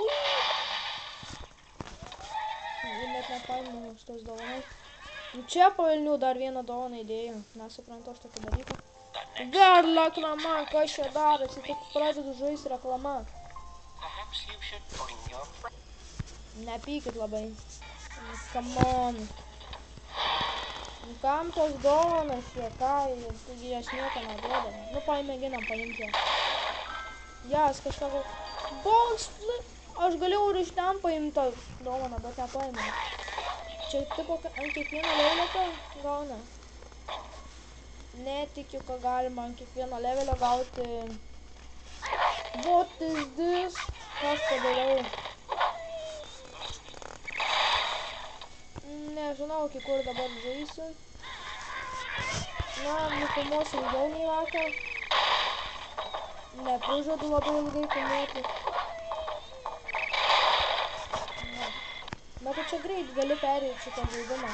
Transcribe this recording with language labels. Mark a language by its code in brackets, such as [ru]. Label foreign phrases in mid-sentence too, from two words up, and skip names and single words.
[lt] Ir net nepaėmiau šitos dovanai. Čia pavilnių dar vieną dovaną įdėjau. Nesuprantu aš tokį dalyką. Vėl reklama, kas čia darosi, tik pradedu žaisti reklama. Nepykit labai. [en] Come on. [lt] Kam tos dovanas čia, ką, taigi aš nieko neduoda. Nu, paimėginam paimti. Jas, kažką... [en] Box flip. [lt] Aš galėjau ir iš ten paimti tą dovaną, bet nepaėmiau. Čia tipo ant kiekvieno levelio gauna. Netikiu, kad galima ant kiekvieno levelio gauti. [en] What is this? [lt] Kas padariau? Nežinau, iki kur dabar žaisiu. Na, nufilmuosiu ilgiau nei vakar. Neprižadu labai ilgai filmuoti. Bet čia greit gali perėti šitą žaidimą.